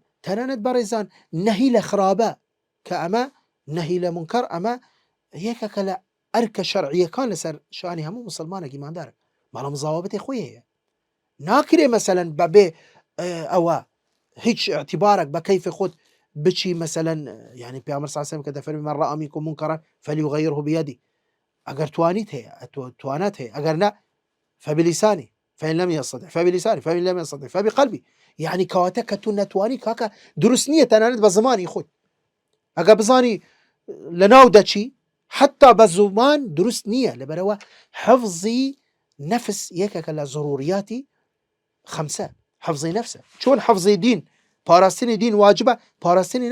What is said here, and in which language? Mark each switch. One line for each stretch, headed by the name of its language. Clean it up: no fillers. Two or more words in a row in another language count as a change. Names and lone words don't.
Central Kurdish: تەنانەت بەڕێزان نەهی لە خراپە کە ئەمە نەهی لە منکەر، ئەمە یەکێکە لە ئەرکە شەرعیەکان لەسەر شانی هەموو مسلمانێکی ایماندارە، بەڵام زاوابەتی خۆی هەیە، ناکرێ مەسەلەن بەبێ ئەوە هیچ اعتبارك بە کەیفی خۆت بچی مەسەلەن، یعنی پێغەمبەر
Arabic: صلی الله علیه و سلم
Central Kurdish: کە دەفەرمێ
Arabic: من رأى منکم منکرا فلیغیره بیده،
Central Kurdish: ئەگەر توانیت هەیە توانات هەیە، ئەگەر نا
Arabic: فبلسانی فإن لم يستطع فبلساني فإن لم يستطع فبقلبي،
Central Kurdish: يعني کەواتە کە تو نەتوانی کاکە دروست نییە تەنانەت بە زمانی خۆت، ئەگە بزانی لەناو دەچی حتا بە زومان دروست نییە، لەبەرەوە حفظی نەفس یەکێکە لە ضروریاتی خەمسە، حفظی نەفسە، چۆن حفظی دین پاراستنی دین واجبە، پاراستنی